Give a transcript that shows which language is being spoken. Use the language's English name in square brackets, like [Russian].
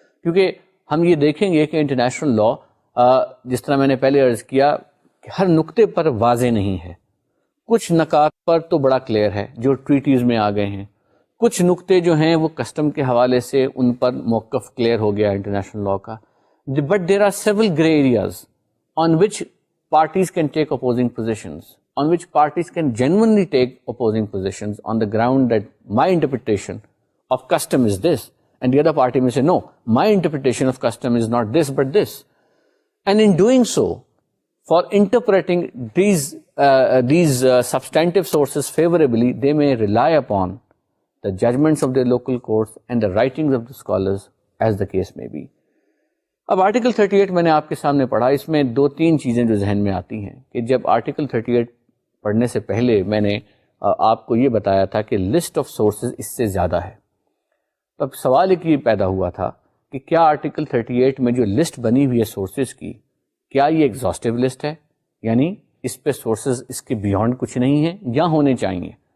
[Urdu] کیونکہ ہم یہ دیکھیں گے کہ انٹرنیشنل لاء جس طرح میں نے پہلے عرض کیا کہ ہر نقطے پر واضح نہیں ہے. کچھ نکات پر تو بڑا کلیئر ہے جو ٹریٹیز میں آ گئے ہیں, کچھ نقطے جو ہیں وہ کسٹم کے حوالے سے ان پر موقف کلیئر ہو گیا انٹرنیشنل لاء کا. [English] But there are several grey areas on which parties can take opposing positions, on which parties can genuinely take opposing positions on the ground that my interpretation of custom is this, and the other party may say, no, my interpretation of custom is not this but this. And in doing so, for interpreting these substantive sources favorably, they may rely upon the judgments of their local courts and the writings of the scholars, as the case may be. [Urdu] اب article 38 میں نے آپ کے سامنے پڑھا، اس میں 2-3 چیزیں جو ذہن میں آتی ہیں کہ جب آرٹیکل 38 پڑھنے سے پہلے میں نے آپ کو یہ بتایا تھا کہ [English] list of sources [Urdu] اس سے زیادہ ہے، تب سوال ایک یہ پیدا ہوا تھا کہ کیا آرٹیکل 38 میں جو لسٹ بنی ہوئی ہے سورسز کی، کیا یہ ایگزاسٹیو لسٹ ہے، یعنی اس پہ سورسز اس کے بیونڈ کچھ نہیں ہیں یا ہونے چاہیے؟